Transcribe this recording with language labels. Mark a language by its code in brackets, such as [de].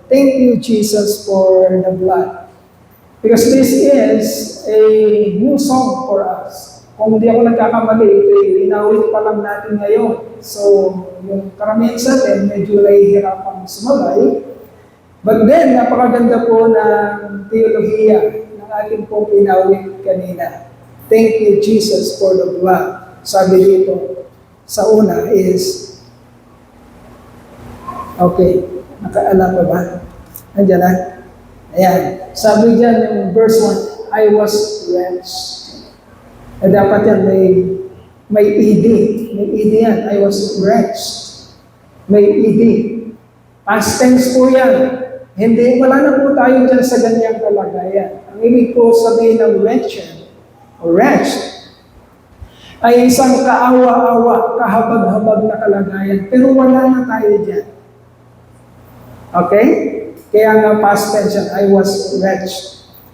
[en] Thank you, Jesus, for the blood. Because this is a new song for us. [tl] Kung hindi ako nagkakamali, inawit pa lang natin ngayon. So, yung karamihan sa atin, medyo nahihirapang sumabay. [en] But then, [tl] napakaganda po ng teolohiya ng ating pong inawit kanina. [en] Thank you, Jesus, for the blood. [tl] Sabi dito, sa una is, okay, nakaalam ba ba? Nandiyan na? Ayan. Sabi dyan yung verse 1, [en] I was wretched. [tl] Dapat yan may ed. May ed yan. [en] I was wretched. [tl] May ed. [en] Past tense po yan. [tl] Hindi, wala na po tayo dyan sa ganyang kalagayan. Ang ibig ko sabihin ng wretched, o wretched, ay isang kaawa-awa, kahabag-habag na kalagayan. Pero wala na tayo dyan. Okay? Kaya nga [en] past tense, I was wretched.